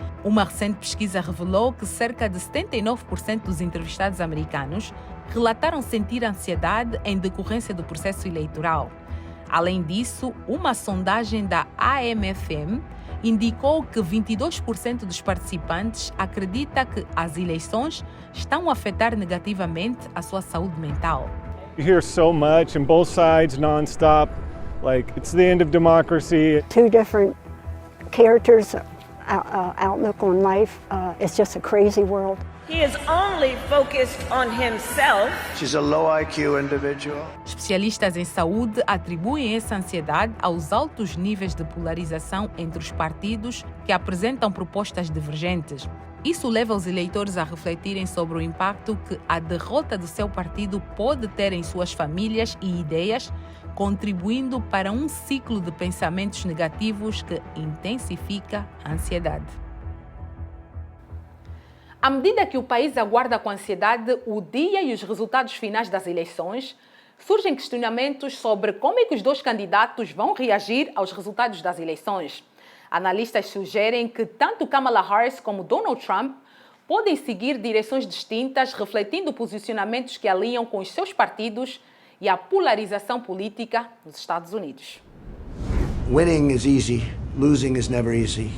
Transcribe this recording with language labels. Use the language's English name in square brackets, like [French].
[Portuguese] Uma recente pesquisa revelou que cerca de 79% dos entrevistados americanos relataram sentir ansiedade em decorrência do processo eleitoral. Além disso, uma sondagem da AMFM indicou que 22% dos participantes acredita que as eleições estão a afetar negativamente a sua saúde mental. [English] You hear so much on both sides non-stop, like it's the end of democracy. Two different characters, outlook on life. It's just a crazy world. He is only focused on himself. She's a low IQ individual. [Portuguese] Especialistas em saúde atribuem essa ansiedade aos altos níveis de polarização entre os partidos que apresentam propostas divergentes. Isso leva os eleitores a refletirem sobre o impacto que a derrota do seu partido pode ter em suas famílias e ideias, contribuindo para um ciclo de pensamentos negativos que intensifica a ansiedade. À medida que o país aguarda com ansiedade o dia e os resultados finais das eleições, surgem questionamentos sobre como é que os dois candidatos vão reagir aos resultados das eleições. Analistas sugerem que tanto Kamala Harris como Donald Trump podem seguir direções distintas, refletindo posicionamentos que alinham com os seus partidos e a polarização política nos Estados Unidos. [English] Winning is easy, losing is never easy.